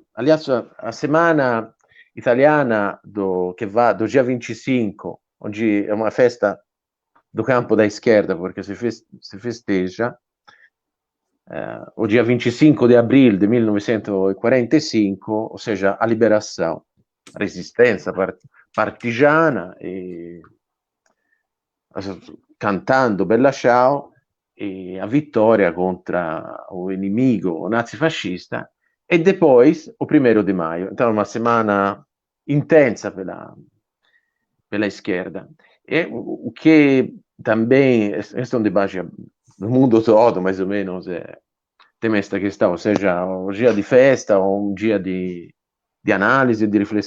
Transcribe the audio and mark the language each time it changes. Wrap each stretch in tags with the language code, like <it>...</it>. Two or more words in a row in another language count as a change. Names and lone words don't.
<pt>Aliás, a semana italiana do dia 25, onde é uma festa do campo da esquerda, porque se festeja o dia 25 de abril de 1945, ou seja, a liberação, a resistência partigiana, e, cantando Bella Ciao, e a vitória contra o inimigo nazifascista, e depois o 1º de maio. Então, uma semana intensa pela esquerda. E o que também, este é um debate no mundo todo, mais ou menos, tem esta questão, seja um dia de festa ou um dia de análise e de riflessão.</pt>